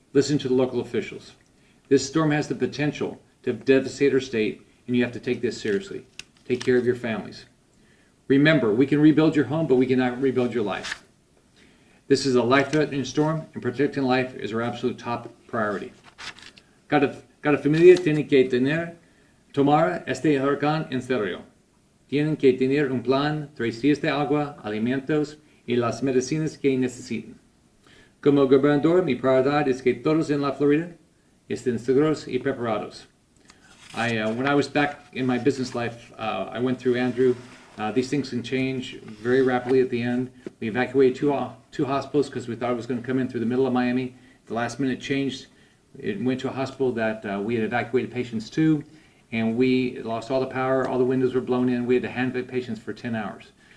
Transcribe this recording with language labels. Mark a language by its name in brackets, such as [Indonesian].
[English] Listen to the local officials. This storm has the potential to devastate our state, and you have to take this seriously. Take care of your families. Remember, we can rebuild your home, but we cannot rebuild your life. This is a life-threatening storm, and protecting life is our absolute top priority. [Spanish] Cada familia tiene que tomar este huracán en serio. Tienen que tener un plan, 3 días de agua, alimentos y las medicinas que necesiten. Como gobernador, mi prioridad es que todos en la Florida estén seguros y preparados. [English] When I was back in my business life, I went through Andrew. These things can change very rapidly at the end. We evacuated two hospitals because we thought it was going to come in through the middle of Miami. The last minute changed. It went to a hospital that we had evacuated patients to, and we lost all the power, all the windows were blown in. We had to hand vet patients for 10 hours.